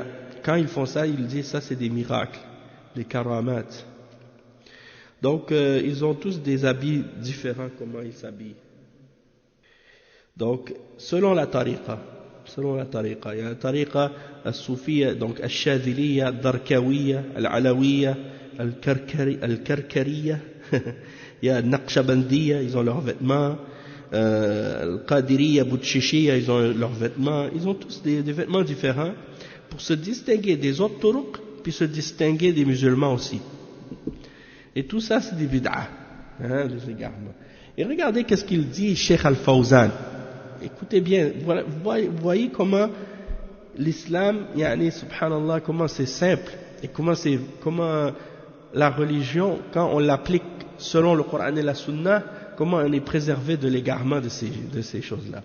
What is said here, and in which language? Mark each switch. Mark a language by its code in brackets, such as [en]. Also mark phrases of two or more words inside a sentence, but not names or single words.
[fr] Quand ils font ça, ils disent ça c'est des miracles, des karamat. Donc, ils ont tous des habits différents, comment ils s'habillent. Donc, selon la tariqa, il y a la [ar] tariqa al-soufiyya, [fr] donc al-shadhiliyya, al-darkawiyya, al-alawiyya, al-karkariyya, il y a al-naqshabandiyya, ils ont leurs vêtements, al-qadiriyya, bouchishiyya, ils ont leurs vêtements, ils ont tous des vêtements différents pour se distinguer des autres turuq, puis se distinguer des musulmans aussi. Et tout ça, c'est des bid'ah, des égarements. Et regardez qu'est-ce qu'il dit Cheikh Al-Fawzan. Écoutez bien, voilà, vous voyez comment l'islam, subhanallah, comment c'est simple, et comment la religion, quand on l'applique selon le Coran et la Sunna, comment on est préservé de l'égarement de ces choses-là.